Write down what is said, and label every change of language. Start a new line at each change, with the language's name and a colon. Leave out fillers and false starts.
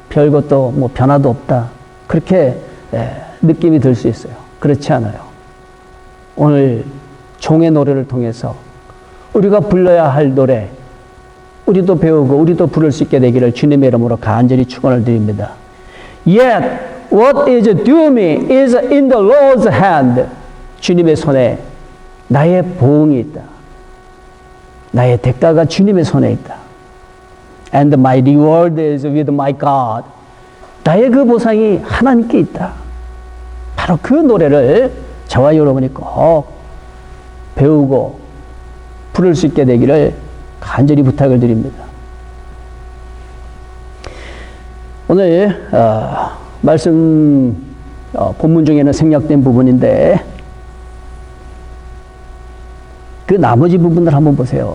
Korean: 별것도 변화도 없다. 그렇게 느낌이 들 수 있어요. 그렇지 않아요. 오늘 종의 노래를 통해서 우리가 불러야 할 노래, 우리도 배우고 우리도 부를 수 있게 되기를 주님의 이름으로 간절히 축원을 드립니다.
English: Yet what is due me is in the Lord's hand.
Korean: 주님의 손에 나의 보응이 있다. 나의 대가가 주님의 손에 있다.
English: And my reward is with my God.
Korean: 나의 그 보상이 하나님께 있다. 바로 그 노래를 저와 여러분이 꼭 배우고 부를 수 있게 되기를 간절히 부탁을 드립니다. 오늘 말씀 본문 중에는 생략된 부분인데 그 나머지 부분들 한번 보세요.